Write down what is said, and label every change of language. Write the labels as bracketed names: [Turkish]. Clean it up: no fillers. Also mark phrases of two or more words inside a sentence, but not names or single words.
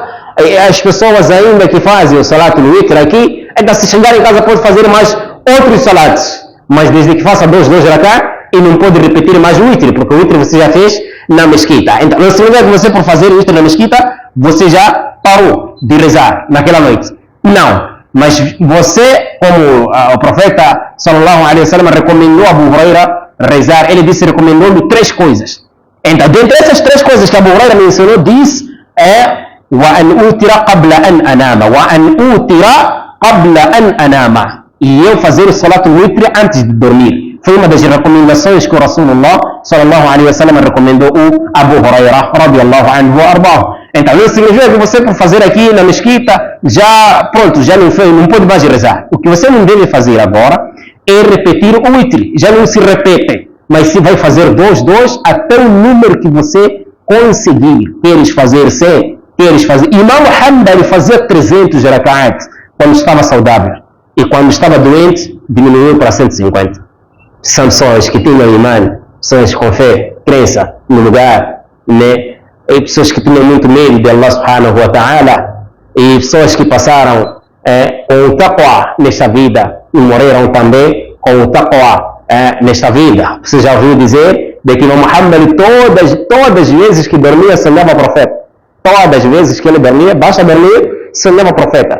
[Portuguese] As pessoas ainda que fazem o salat no witr aqui, ainda se chegar em casa pode fazer mais outros salates. mas desde que faça dois rak'ah, e não pode repetir mais o witr, porque o witr você já fez na mesquita. Então, não significa que você, por fazer o witr na mesquita, você já parou de rezar naquela noite. Não. Mas você, como o profeta [Arabic] صلى الله عليه وسلم [Portuguese] recomendou a Abu Huraira rezar, ele disse, recomendou-lhe 3 coisas. Então, dentre essas 3 coisas que Abu Huraira mencionou, diz [Arabic] وَأَنْ أُوتِرَ قَبْلَ أَنْ أَنَامَ وَأَنْ أُوتِرَ قَبْلَ أَنْ أَنَامَ. [Portuguese] E eu fazer o salat witr antes de dormir. Foi uma das recomendações que o [Arabic] رسول الله صلى الله عليه وسلم [Portuguese] recomendou o Abu Huraira [Arabic] رضي الله عنه وأرضاه. [Portuguese] Então, isso significa que você, por fazer aqui na mesquita, já não fez, não pode mais rezar. O que você não deve fazer agora é repetir o witr. Já não se repete, mas se vai fazer 2 até o número que você conseguir. Queres fazer 100, queres fazer... Imam Hanbali fazia 300 rak'at quando estava saudável. E quando estava doente, diminuiu para 150. São pessoas que tinham imã, pessoas com fé, crença no lugar, né? E pessoas que tinham muito medo de Allah [Arabic] سبحانه وتعالى, [Portuguese] e pessoas que passaram com o taqwa nesta vida e morreram também com o taqwa nesta vida. Você já ouviu dizer de que Imam Hanbali todas as vezes que dormia sonhava profeta. Todas as vezes que ele dormia, basta dormir, sonhava profeta.